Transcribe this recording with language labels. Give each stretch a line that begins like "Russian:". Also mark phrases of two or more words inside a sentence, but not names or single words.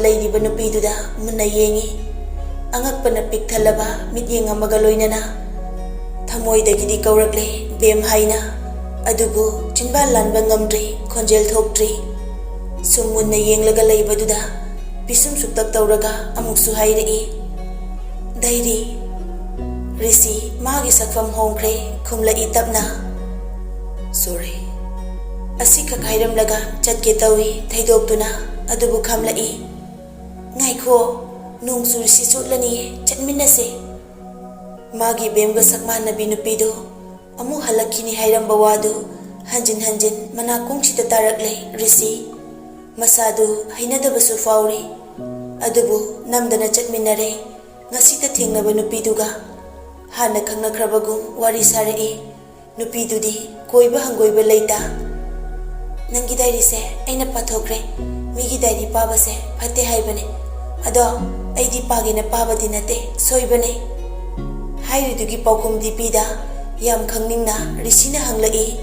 Manipuri: leiriba nupiduda munna yengi angakpana pikthalaba mityenga magaloinana thamoidagidi kaurakle bem haina adubu chinba lanba ngamdri khonjel thokdri sumunna yenglaga leibaduda pisum suktak tawraga amuksu hairei dairi risi magi sakfam hongkre khumlai tapna sorry asika khairam laga chatke tawi thaidoptuna adubu khamlai ngaikho nungsu risi chotlani chatminase magi bemga sakman nabi nupido amu halakini hairam bawadu hanjin hanjin manakong sita tarakle risi masadu hainadabasu fauri adubu namdana chatminare ngasita thengnaba nupiduga hana khangnakrabagum wari sarai nupidudi koiba hangoiba leita nangi dairi se aina pathokre migi dairi pabase phate haibane ado aidi pagena pabadi nate soibane hairudugi paukum dipida yam khangningna risina hanglai